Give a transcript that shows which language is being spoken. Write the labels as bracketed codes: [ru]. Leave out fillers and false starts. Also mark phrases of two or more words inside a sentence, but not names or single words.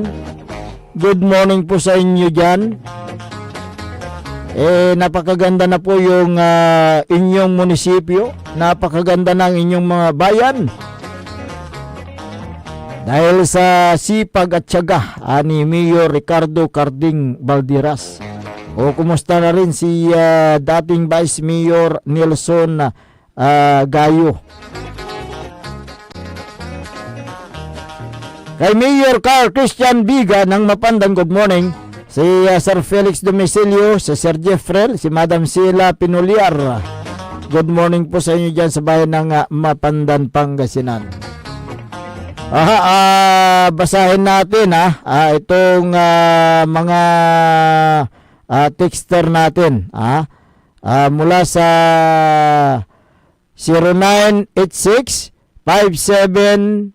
[en] Good morning [tl] po sa inyo dyan. Napakaganda na po yung inyong munisipyo. Napakaganda ng inyong mga bayan. Dahil sa sipag at tiyaga ni Mayor Ricardo Carding Baldiras. Kumusta na rin si dating Vice Mayor Nelson Gayo. Kay Mayor Carl Christian Biga ng Mapandang, [en] good morning. [tl] Si Sir Felix Domicilio, si Sir Jeffrel, si Madam Sheila Pinuliar. [en] Good morning [tl] po sa inyo dyan sa bayan ng Mapandan, Pangasinan. Basahin natin itong mga texter natin mula sa 0986-5740.